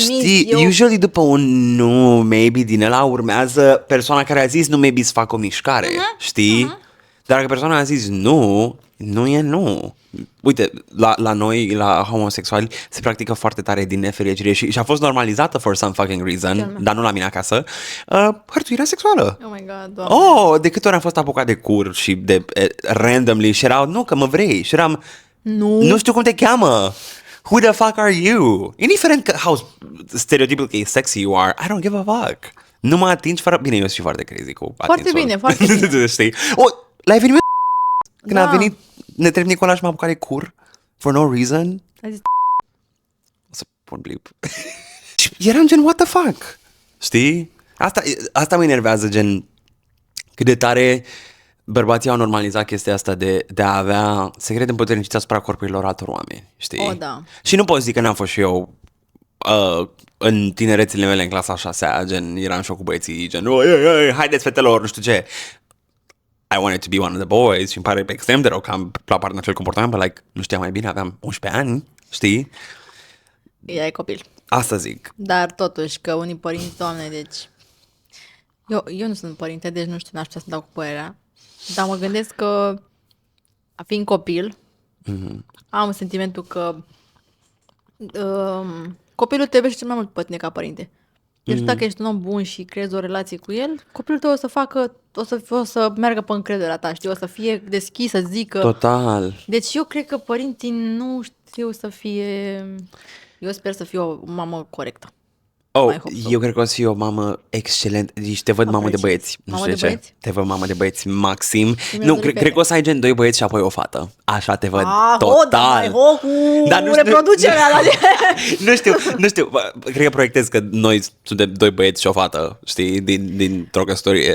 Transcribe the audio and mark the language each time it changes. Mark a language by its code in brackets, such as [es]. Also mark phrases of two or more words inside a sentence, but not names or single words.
[ro] Știi, usually după un nu, maybe din ăla urmează persoana care a zis nu, maybe să facă o mișcare, știi? Dar dacă persoana a zis nu e nu. Uite, la noi, la homosexuali, se practică foarte tare din nefericire și a fost normalizată [en] for some fucking reason, [ro] dar nu la mine acasă, hărțuirea sexuală. [en] Oh my god, [ro] doamne. De câte ori am fost apucat de cur și de randomly și erau, nu, că mă vrei. Și eram, nu știu cum te cheamă. [en] Who the fuck are you? [ro] Indiferent că [en] how stereotypically sexy you are, I don't give a fuck. [ro] Nu mă atingi fără... Bine, eu sunt și foarte crazy cu atinsul. Foarte bine. Știi? La eveniment când Da. a venit, ne trebuie Nicola și m-a apucat de cur [en] for no reason. [ro] Ai zis, O să pun blip. Și eram gen, [en] what the fuck? [ro] Știi? Asta mă enervează, gen, cât de tare bărbații au normalizat chestia asta de a avea secrete împuterniciți asupra corpurilor altor oameni, știi? Oh, da. Și nu pot zic că n-am fost și eu în tinerețile mele în clasa 6-a, gen, eram și eu cu băieții, gen, haideți fetelor, nu știu ce. [en] I wanted to be one of the boys [ro] și îmi pare extrem de rău că am luat în acel comportament, [en] but like, [ro] nu știam mai bine, aveam 11 ani, știi? ea e copil. Asta zic. Dar totuși că unii părinți, doamne, deci... Eu nu sunt părinte, deci nu știu, n-aș putea să dau cu părerea. Dar mă gândesc că, fiind copil, am sentimentul că copilul trebuie și cel mai mult pe tine ca părinte. Deci dacă ești un om bun și creezi o relație cu el, copilul tău o să meargă pe încrederea ta, știi? O să fie deschis, să zică... Total. Deci eu cred că părinții nu știu să fie... Eu sper să fiu o mamă corectă. Mai [en] hope so. [ro] Eu cred că o să fie o mamă excelent. Deci te văd mamă de băieți. Nu Mamă știu de ce. băieți? Te văd mamă de băieți maxim. mi-a Nu, dorit cred fete. că o să ai gen 2 băieți și apoi o fată. Așa te văd. Total. Cu Dar nu știu- reproducerea la Nu știu. Cred că proiectez că noi suntem 2 băieți și o fată, știi, dintr-o căsătorie.